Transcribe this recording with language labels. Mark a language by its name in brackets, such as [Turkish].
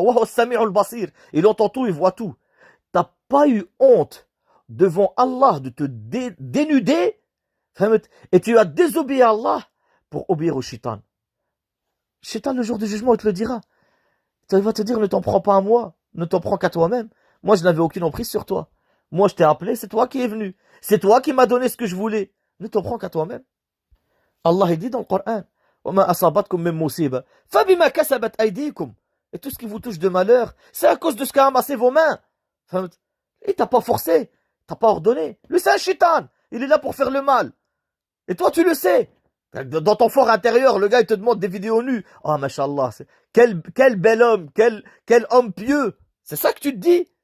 [Arabic] Wa sami'ul basir. [French] Il entend tout, il voit tout. T'as pas eu honte devant Allah de te dénuder, et tu as désobéi à Allah pour obéir au shaitan. Shaitan, le jour du jugement, il te le dira. Il va te dire, ne t'en prends pas à moi, ne t'en prends qu'à toi-même. Moi, je n'avais aucune emprise sur toi. Moi, je t'ai appelé, c'est toi qui es venu. C'est toi qui m'as donné ce que je voulais. Ne t'en prends qu'à toi-même. Allah, il dit dans le Coran, [Arabic] وَمَا أَصَابَتْكُم مِّن مُّصِيبَةٍ فَبِمَا كَسَبَتْ أَيْدِيكُم. [French] Et tout ce qui vous touche de malheur, c'est à cause de ce qu'a amassé vos mains. Et t'as pas forcé, t'as pas ordonné. Lui, c'est un shaitan. Il est là pour faire le mal. Et toi, tu le sais. Dans ton fort intérieur, le gars, il te demande des vidéos nues. Oh, mashallah, quel bel homme, quel homme pieux. C'est ça que tu te dis.